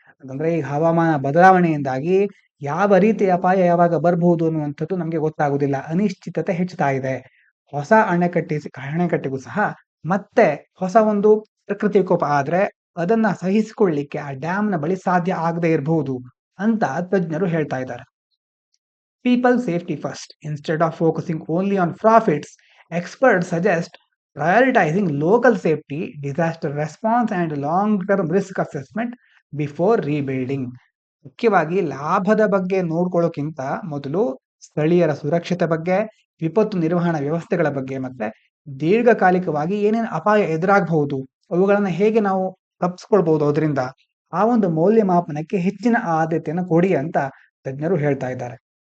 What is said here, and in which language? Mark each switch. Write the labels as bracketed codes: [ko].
[kn] ಅಂತಂದ್ರೆ ಈ ಹವಾಮಾನ ಬದಲಾವಣೆಯಿಂದಾಗಿ ಯಾವ ರೀತಿ ಅಪಾಯ ಯಾವಾಗ ಬರಬಹುದು ಅನ್ನುವಂಥದ್ದು ನಮಗೆ ಗೊತ್ತಾಗುವುದಿಲ್ಲ. ಅನಿಶ್ಚಿತತೆ ಹೆಚ್ಚುತ್ತಾ ಇದೆ. ಹೊಸ ಅಣೆಕಟ್ಟೆಗೂ ಸಹ ಮತ್ತೆ ಹೊಸ ಒಂದು ಪ್ರಕೃತಿ ವಿಕೋಪ ಆದ್ರೆ ಅದನ್ನ ಸಹಿಸಿಕೊಳ್ಳಿಕ್ಕೆ ಆ ಡ್ಯಾಮ್‌ನ ಬಳಿ ಸಾಧ್ಯ ಆಗದೆ ಇರಬಹುದು ಅಂತ ತಜ್ಞರು ಹೇಳ್ತಾ ಇದ್ದಾರೆ. [en] People safety first. Instead of focusing only on profits, experts suggest prioritizing local safety, disaster response, and long-term risk assessment before rebuilding. [kn] ಮುಖ್ಯವಾಗಿ ಲಾಭದ ಬಗ್ಗೆ ನೋಡ್ಕೊಳ್ಳೋಕ್ಕಿಂತ ಮೊದಲು ಸ್ಥಳೀಯರ ಸುರಕ್ಷತೆ ಬಗ್ಗೆ, ವಿಪತ್ತು ನಿರ್ವಹಣಾ ವ್ಯವಸ್ಥೆಗಳ ಬಗ್ಗೆ, ಮತ್ತೆ ದೀರ್ಘಕಾಲಿಕವಾಗಿ ಏನೇನು ಅಪಾಯ ಎದುರಾಗಬಹುದು, ಅವುಗಳನ್ನ ಹೇಗೆ ನಾವು ತಪ್ಪಿಸ್ಕೊಳ್ಬಹುದು, ಅದರಿಂದ ಆ ಒಂದು ಮೌಲ್ಯಮಾಪನಕ್ಕೆ ಹೆಚ್ಚಿನ ಆದ್ಯತೆಯನ್ನು ಕೊಡಿ ಅಂತ ತಜ್ಞರು ಹೇಳ್ತಾ ಇದ್ದಾರೆ.